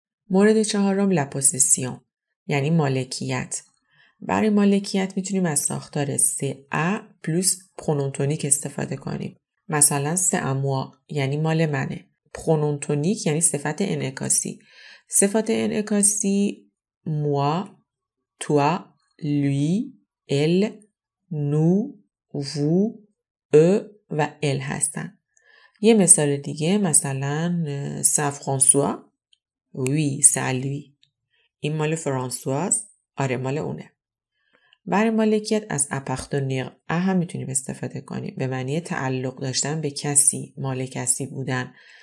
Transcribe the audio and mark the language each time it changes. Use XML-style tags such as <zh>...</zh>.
<fa>مورد چهارم</fa> <fr>la possession</fr> <fa>یعنی مالکیت. برای مالکیت میتونیم از ساختار</fa> <fr>CA plus pronom tonique</fr> <fa>استفاده کنیم. مثلا</fa> <fr>c'est à moi</fr> <fa>یعنی مال منه.</fa> <fr>pronom tonique</fr> <fa>یعنی صفت انعکاسی. صفات انعکاسی</fa> <fr>moi، toi، lui، elle، nous، vous، eux و elle</fr> <fa>هستن. یه مثال دیگه مثلا</fa> <fr>c'est François. Oui, c'est lui.</fr> <fa>این مال فرانسواز. آره مال اونه. برای مالکیت از appartenir هم میتونیم استفاده کنیم به معنی تعلق داشتن به کسی، مال کسی بودن.</fa>